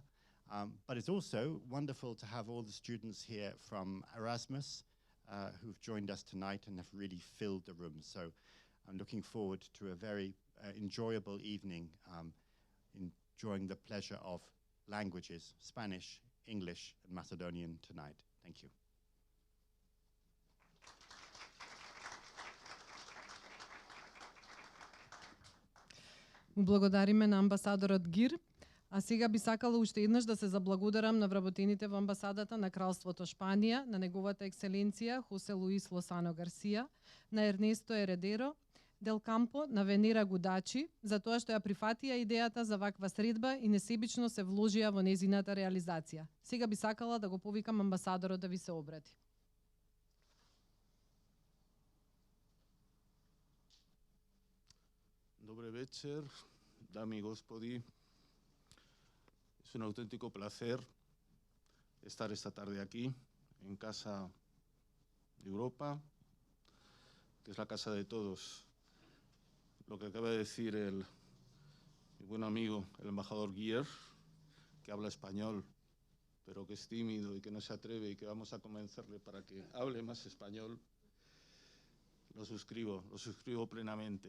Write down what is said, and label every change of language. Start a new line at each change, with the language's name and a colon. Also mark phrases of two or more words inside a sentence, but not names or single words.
English: But it's also wonderful to have all the students here from Erasmus who've joined us tonight and have really filled the room. So I'm looking forward to a very enjoyable evening, enjoying the pleasure of languages, Spanish, English, and Macedonian tonight. Thank you.
Macedonian: Му благодариме на амбасадорот Гир, а сега би сакала уште еднаш да се заблагодарам на вработените во амбасадата на Кралството Шпанија, на неговата екселенција Хосе Луис Лосано Гарсија, на Ернесто Ередеро Дел Кампо, на Венера Гудачи, за тоа што ја прифатија идејата за ваква средба и несебично се вложија во незината реализација. Сега би сакала да го повикам амбасадорот да ви се обрати. Добре вечер,
Spanish: dame y gospodi. Es un auténtico placer estar esta tarde aquí, en Casa de Europa, que es la casa de todos. Lo que acaba de decir mi buen amigo, el embajador Gier, que habla español, pero que es tímido y que no se atreve y que vamos a convencerle para que hable más español, lo suscribo plenamente.